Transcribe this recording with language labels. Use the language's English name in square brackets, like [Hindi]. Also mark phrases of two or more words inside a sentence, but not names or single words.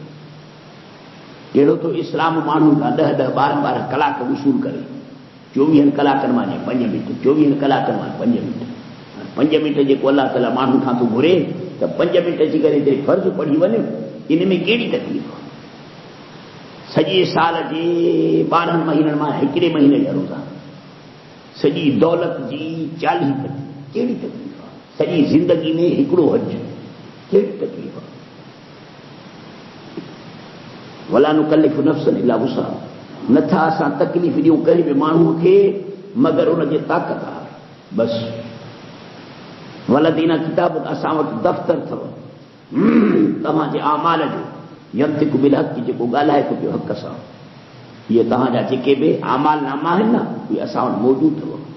[Sindhi] कहिड़ो तो इस्लाम माण्हू खां 10-10, 12-12 कलाक वसूल करे, 24 कलाकनि मां 5 मिंट, 24 कलाकनि मां 5 मिंट, 5 मिंट जेको अल्लाह ताला माण्हू खां थो घुरे त 5 मिंट अची करे तेरे फ़र्ज़ पढ़ी वञ, इन में कहिड़ी तकलीफ़ आहे? सॼे साल जे 12 महीननि मां हिकिड़े महीने जा रोज़ा, सॼी दौलत जी 40 कहिड़ी तकलीफ़ आहे? सॼी ज़िंदगी में हिकिड़ो हज, कहिड़ी तकलीफ़ आहे? [Arabic] ولا نكلف نفسا إلا وسعها, [Sindhi] नथा असां तकलीफ़ ॾियूं कंहिं बि माण्हूअ खे मगर उन जी ताक़त आहे। बसि [Arabic] ولدينا كتاب, [Sindhi] असां वटि दफ़्तर अथव तव्हांजे आमाल जो, [Arabic] ينطق بالحق, [Sindhi] जेको ॻाल्हाए थो पियो हक़ सां। इहे तव्हांजा जेके बि आमाल नामा आहिनि न, उहे असां वटि मौजूदु अथव।